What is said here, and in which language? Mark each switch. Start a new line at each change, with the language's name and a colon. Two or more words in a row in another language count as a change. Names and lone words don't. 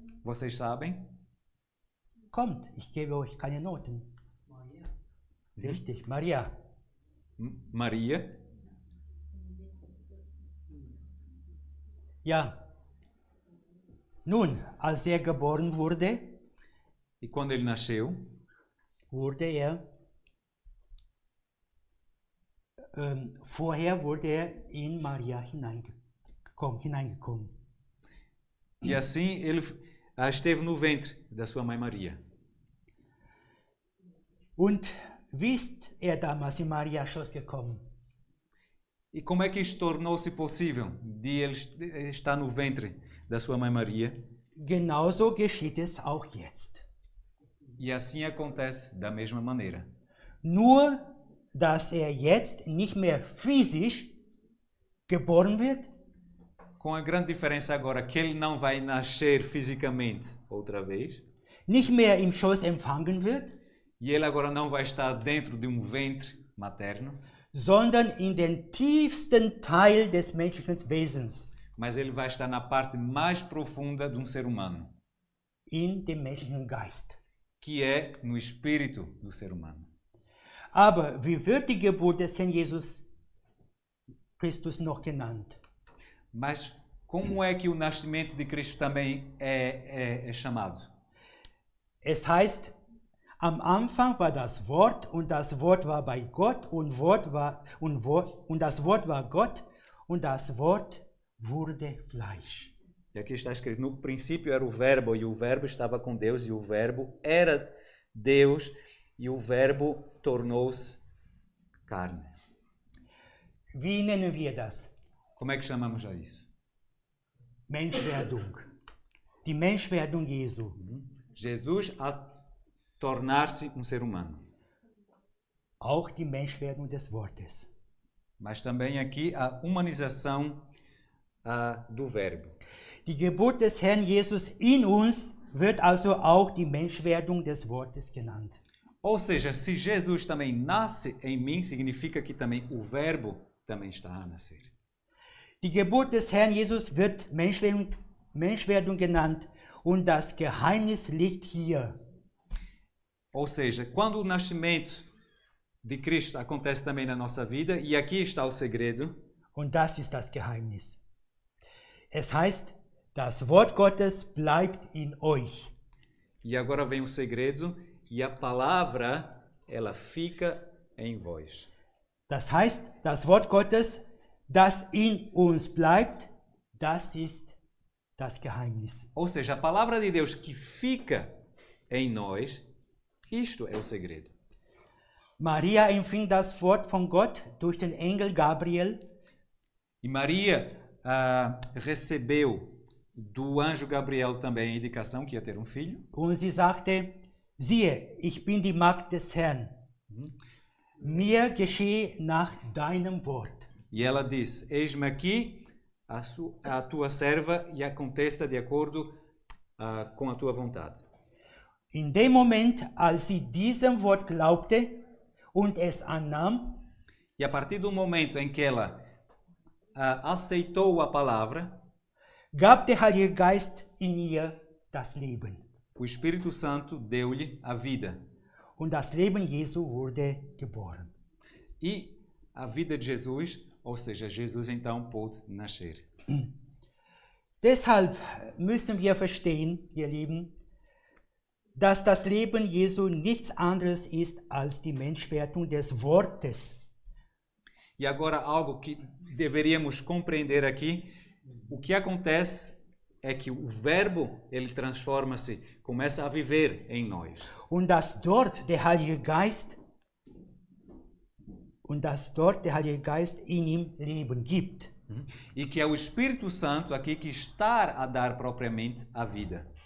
Portuguese: Vocês sabem?
German: Kommt, ich gebe euch keine Noten. Richtig, Maria. Maria. Ja. Nun, als er geboren wurde,
Portuguese: E quando ele nasceu,
German: vorher wurde er in Maria hineingekommen.
Portuguese: e assim ele esteve no ventre da sua mãe Maria.
German: Und wie ist er damals in Maria Schoß gekommen?
Portuguese: E como é que isto tornou-se possível de ele estar no ventre da sua mãe Maria?
German: Genauso geschieht es auch jetzt.
Portuguese: E assim acontece da mesma maneira.
German: Nur, dass er jetzt nicht mehr physisch geboren wird,
Portuguese: Com a grande diferença agora que ele não vai nascer fisicamente outra vez,
German: nicht mehr im Schoß empfangen wird,
Portuguese: e ele agora não vai estar dentro de um ventre materno,
German: sondern in den tiefsten Teil des menschlichen Wesens,
Portuguese: mas ele vai estar na parte mais profunda de um ser humano,
German: in dem menschlichen Geist.
Portuguese: que é no espírito do ser humano.
German: Aber wie wird die Geburt des Herrn Jesus Christus noch genannt?
Portuguese: Mas como é que o nascimento de Cristo também é chamado?
German: Es heißt, am Anfang war das Wort und das Wort war bei Gott und das Wort war Gott und das Wort wurde Fleisch.
Portuguese: E aqui está escrito, no princípio era o verbo e o verbo estava com Deus e o verbo era Deus e o verbo tornou-se carne.
German: Wie nennen wir das?
Portuguese: Como é que chamamos a isso?
German: Menschwerdung. Die Menschwerdung Jesu.
Portuguese: Jesus a tornar-se um ser humano.
German: Auch die Menschwerdung des Wortes.
Portuguese: Mas também aqui a humanização do verbo.
German: Die Geburt des Herrn Jesus in uns wird also auch die Menschwerdung des Wortes genannt.
Portuguese: Ou seja, se Jesus também nasce em mim, significa que também o verbo também está a nascer.
German: Die Geburt des Herrn Jesus wird Menschwerdung genannt und das Geheimnis liegt hier.
Portuguese: Ou seja, quando o nascimento de Cristo acontece também na nossa vida, e aqui está o segredo.
German: Und das ist das Geheimnis. Es heißt, das Wort Gottes bleibt in euch.
Portuguese: E agora vem o segredo, e a palavra, ela fica em vós.
German: Das heißt, das Wort Gottes, das in uns bleibt, das ist das Geheimnis.
Portuguese: Ou seja, a palavra de Deus que fica em nós, isto é o segredo.
German: Maria empfing das Wort von Gott durch den Engel Gabriel.
Portuguese: E Maria recebeu do anjo Gabriel também a indicação que ia ter um filho.
German: Und sie sagte, siehe, ich bin die Magd des Herrn. Mir geschehe nach deinem Wort.
Portuguese: E ela disse, eis-me aqui, a tua serva, e aconteça de acordo com a tua vontade.
German: In dem Moment, als sie diesem Wort glaubte und es annahm,
Portuguese: e a partir do momento em que ela aceitou a palavra,
German: gab der Heilige Geist in ihr das Leben.
Portuguese: O Espírito Santo deu-lhe a vida.
German: Und das Leben Jesu wurde geboren.
Portuguese: E a vida de Jesus, ou seja, Jesus então pôde nascer.
German: Deshalb müssen wir verstehen, ihr Lieben, dass das Leben Jesu nichts anderes ist als die Menschwerdung des Wortes.
Portuguese: E agora algo que deveríamos compreender aqui, o que acontece é que o verbo, ele transforma-se, começa a viver em nós.
German: Und dass dort der Heilige Geist in ihm Leben gibt.
Portuguese: E que é o Espírito Santo aqui que está a dar propriamente a vida.